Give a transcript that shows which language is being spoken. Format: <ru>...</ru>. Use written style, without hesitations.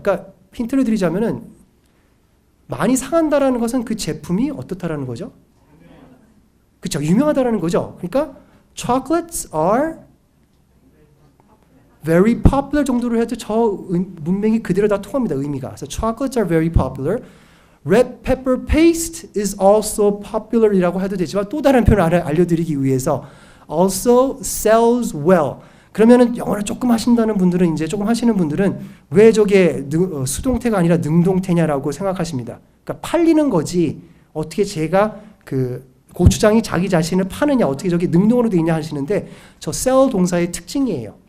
<ko>그러니까 힌트를 드리자면은 많이 상한다라는 것은 그 제품이 어떻다라는 거죠? 그렇죠. 유명하다라는 거죠. 그러니까</ko> <en>chocolates are very popular</en> <ko>정도로 해도 저 문맥이 그대로 다 통합니다. 의미가. 그래서</ko> <en>chocolates are very popular. red pepper paste is also popular</en> <ko>이라고 해도 되지만 또 다른 표현을 알려드리기 위해서</ko> <en>also sells well.</en> <ko>그러면은 영어를 조금 하신다는 분들은 이제 조금 하시는 분들은 왜 저게 수동태가 아니라 능동태냐라고 생각하십니다. 그러니까 팔리는 거지 어떻게 제가 그 고추장이 자기 자신을 파느냐 어떻게 저게 능동으로 되어 있냐 하시는데 저 sell 동사의 특징이에요.</ko>